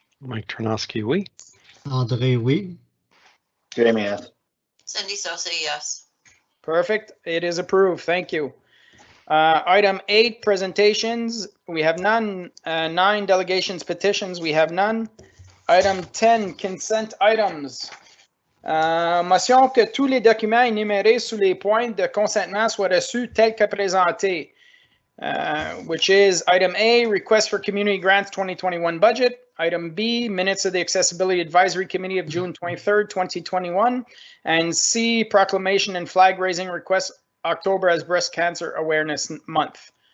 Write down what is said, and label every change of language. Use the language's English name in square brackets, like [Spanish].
[French] Mike Tarnowski, oui. André, oui. [English] Jamie, yes. Cindy Sosa, yes. Perfect. It is approved. Thank you. Item 8, presentations. We have none. 9, delegations, petitions. We have none. Item 10, consent items. [French] Motion que tous les documents énumérés sous les points de consentement soient reçus tels que présentés. [English] Which is item A, request for community grants 2021 budget. Item B, minutes of the Accessibility Advisory Committee of June 23rd, 2021. And C, proclamation and flag raising request October as Breast Cancer Awareness Month.